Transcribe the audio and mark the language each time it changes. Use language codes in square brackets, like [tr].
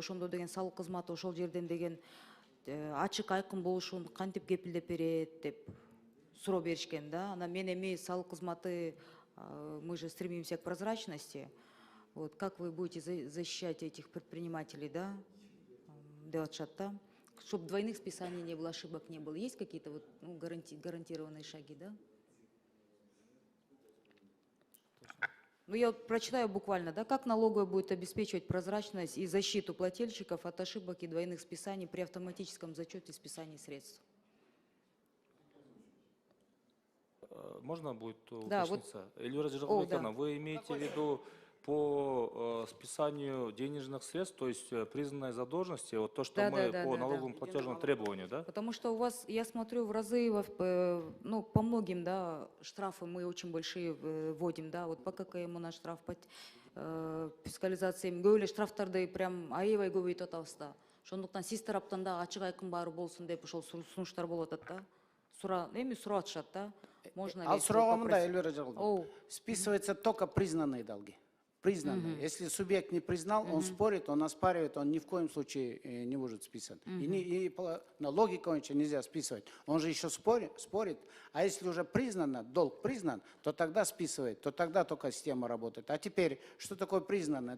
[ky] Ошондо деген салык кызматы ошол жерден деген ачык айкын болушун кантип кепилдеп берет деп суроо беришкен да. Анан мен эми салык кызматы, [ru] мы же стремимся к прозрачности. Вот как вы будете защищать этих предпринимателей, да? [ky] Деп атышат да. [ru] Чтобы двойных списаний не было, ошибок не было. Есть какие-то вот, гарантированные шаги, да? Ну, я прочитаю буквально, да, как налоговая будет обеспечивать прозрачность и защиту плательщиков от ошибок и двойных списаний при автоматическом зачете списаний средств. Можно будет Да, уточниться? Эльвира Жиргалбековна, вы имеете в виду по списанию денежных средств, то есть признанной задолженности, вот то, что мы по налоговым платежным требованиям, да? Потому что у вас, я смотрю, в разы, ну, по многим, да, штрафы мы очень большие вводим, да, вот по ККМ у нас штраф, по фискализации, [ky] көбөлө штрафтарды прям аябай көбөйтүп атабыз да. Ошондуктан сиз тараптан да ачык айкын баары болсун деп ошол сунуштар болуп атат да. Эми сурап атышат да. [ru] Можно ли? [ky] Ал суроого мындай, [ru] Эльвира Жиргалбековна, списываются только признанные долги. Признанные. Если субъект не признал, он спорит, он оспаривает, он ни в коем случае не может списать. И логика нельзя списывать. Он же еще спорит. А если уже признано, долг признан, то тогда списывает, то тогда только система работает. А теперь, что такое признанное?